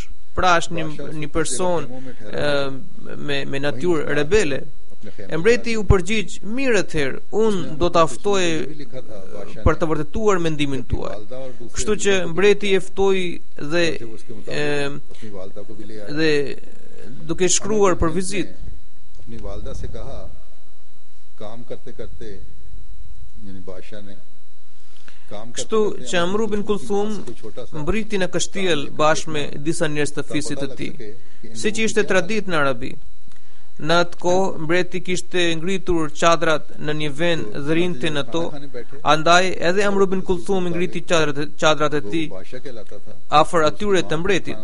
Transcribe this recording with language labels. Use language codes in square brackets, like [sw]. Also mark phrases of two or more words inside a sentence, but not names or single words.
[sq] Pra është një person me natyrë rebele. E mbreti u përgjigj: "Mirë atëherë, unë do ta ftoj për të vërtetuar mendimin tuaj." Kështu që mbreti e ftoi dhe duke shkruar për vizitë. [ur] اپنی والدہ سے کہا، کام کرتے کرتے یعنی بادشاہ نے [sq] Kështu që Amr ibn Kulthum mbriti në kështjel bashkë me disa njerëz të fisit të tij, siç ishte traditë në Arabi. Në atë kohë mbreti kishte ngritur çadrat në një vend dhe rinte në to, andaj edhe Amr ibn Kulthum ngriti çadrat e tij afër atyre të mbretit.